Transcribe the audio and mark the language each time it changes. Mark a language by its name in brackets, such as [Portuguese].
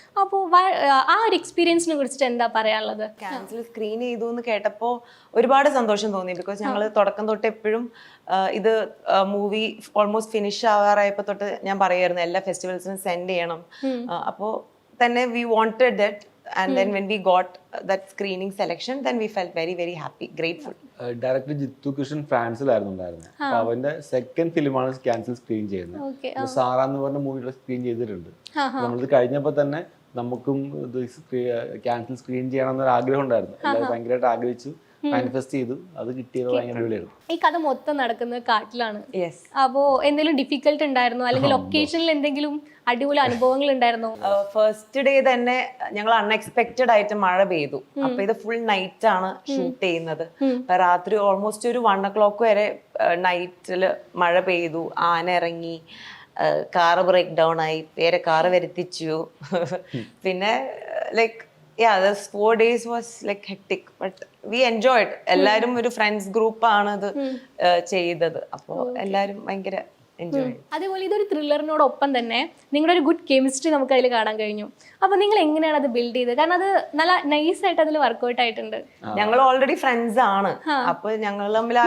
[Malayalam] അപ്പോൾ ആ ഒരു എക്സ്പീരിയൻസിനെ കുറിച്ചിട്ട് എന്താ പറയാനുള്ളത്? കാൻസിൽ സ്ക്രീൻ ചെയ്തു എന്ന് കേട്ടപ്പോൾ ഒരുപാട് സന്തോഷം തോന്നി. ബിക്കോസ് ഞങ്ങൾ തുടക്കം തൊട്ട് എപ്പോഴും ഇത് മൂവി ഓൾമോസ്റ്റ് ഫിനിഷ് ആവാറായപ്പോൾ തൊട്ട് ഞാൻ പറയായിരുന്നു എല്ലാ ഫെസ്റ്റിവൽസിനും സെൻഡ് ചെയ്യണം. അപ്പോൾ തന്നെ [English] We wanted that. And then when we got that screening selection, then we felt very, very happy, grateful. [Malayalam] Director Jithu Krishnan ഫ്രാൻസിലായിരുന്നു ഉണ്ടായിരുന്നത്. അപ്പൊ അവന്റെ സെക്കൻഡ് ഫിലിമാണ് ക്യാൻസൽ സ്ക്രീൻ ചെയ്യുന്നത്. സാറ എന്ന് പറഞ്ഞ മൂവിയുടെ സ്ക്രീൻ ചെയ്തിട്ടുണ്ട്. നമ്മളിത് കഴിഞ്ഞപ്പോ തന്നെ നമുക്കും ഇത് ക്യാൻസൽ സ്ക്രീൻ ചെയ്യണം എന്നൊരു ആഗ്രഹം ഉണ്ടായിരുന്നു. എല്ലാവരും ഭയങ്കരമായിട്ട് ആഗ്രഹിച്ചു, മാനിഫെസ്റ്റ് ചെയ്തു. അത് കിട്ടിയത് ഭയങ്കര അടിപൊളിയായിരുന്നു. ഈ കഥ മൊത്തം നടക്കുന്നത് കാട്ടിലാണ്. അപ്പോ എന്തെങ്കിലും ഡിഫിക്കൽട്ട് ഉണ്ടായിരുന്നോ, അല്ലെങ്കിൽ ലൊക്കേഷനിൽ എന്തെങ്കിലും അടിപൊളി അനുഭവങ്ങൾ ഉണ്ടായിരുന്നോ? ഫസ്റ്റ് ഡേ തന്നെ ഞങ്ങൾ അൺഎക്സ്പെക്റ്റഡ് ആയിട്ട് മഴ പെയ്തു. അപ്പൊ ഇത് ഫുൾ നൈറ്റ് ആണ് ഷൂട്ട് ചെയ്യുന്നത്. രാത്രി ഓൾമോസ്റ്റ് ഒരു 1 o'clock വരെ നൈറ്റില് മഴ പെയ്തു. ആന ഇറങ്ങി, കാറ് ബ്രേക്ക് ഡൗൺ ആയി, വേറെ കാറ് വരുത്തിച്ചു. [English] പിന്നെ like those 4 days was like hectic, but we enjoyed. [Malayalam] എല്ലാരും ഒരു ഫ്രണ്ട്സ് ഗ്രൂപ്പ് ആണ് ഇത് ചെയ്തത്. അപ്പോൾ എല്ലാരും ഭയങ്കര എൻജോയ് ചെയ്തു. അതേപോലെ ഇതൊരു ത്രില്ലറിനോടൊപ്പം തന്നെ നിങ്ങളുടെ ഒരു ഗുഡ് കെമിസ്ട്രി നമുക്ക് അതിൽ കാണാൻ കഴിഞ്ഞു. അപ്പൊ നിങ്ങൾ എങ്ങനെയാണ് അത് ബിൽഡ് ചെയ്തത്? കാരണം അത് നല്ല നൈസ് ആയിട്ട് അതിൽ വർക്ക്ഔട്ട് ആയിട്ടുണ്ട്. ഞങ്ങൾ ഓൾറെഡി ഫ്രണ്ട്സ് ആണ്. അപ്പൊ ഞങ്ങൾ തമ്മിൽ